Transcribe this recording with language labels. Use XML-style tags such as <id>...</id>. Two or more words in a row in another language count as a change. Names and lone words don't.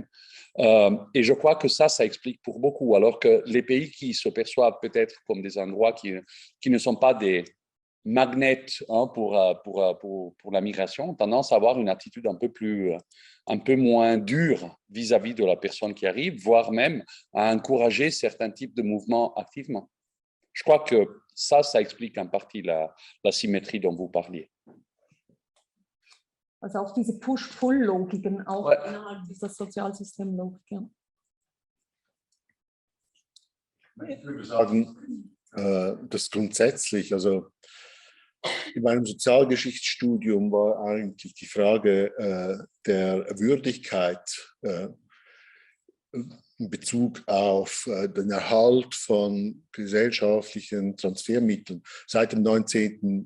<fr>Et je crois que ça explique pour beaucoup, alors que les pays qui se perçoivent peut-être comme des endroits qui ne sont pas des magnets hein, pour la migration, ont tendance à avoir une attitude un peu moins dure vis-à-vis de la personne qui arrive, voire même à encourager certains types de mouvements activement. Je crois que ça explique en partie la symétrie dont vous parliez.</fr> <de>Also auch diese Push-Pull-Logiken auch innerhalb dieser Sozialsystemlogik. Ja. Ich würde sagen, das grundsätzlich, also in meinem Sozialgeschichtsstudium war eigentlich die Frage der Würdigkeit in Bezug auf den Erhalt von gesellschaftlichen Transfermitteln seit dem 19.</de>